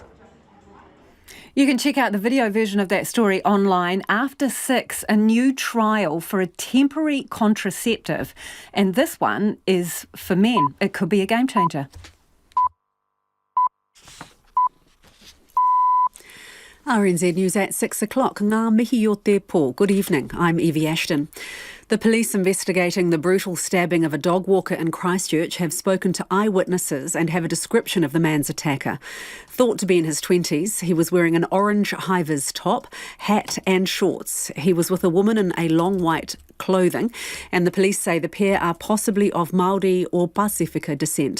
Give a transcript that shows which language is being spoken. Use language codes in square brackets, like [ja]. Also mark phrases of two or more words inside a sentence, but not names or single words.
[en] You can check out the video version of that story online. After 6, a new trial for a temporary contraceptive. And this one is for men. It could be a game changer. RNZ News at 6 o'clock. [mi] Ngā mihi o te pō. [en] Good evening. I'm Evie Ashton. The police investigating the brutal stabbing of a dog walker in Christchurch have spoken to eyewitnesses and have a description of the man's attacker. Thought to be in his 20s, he was wearing an orange high-vis top, hat and shorts. He was with a woman in a long white clothing, and the police say the pair are possibly of Māori or Pasifika descent.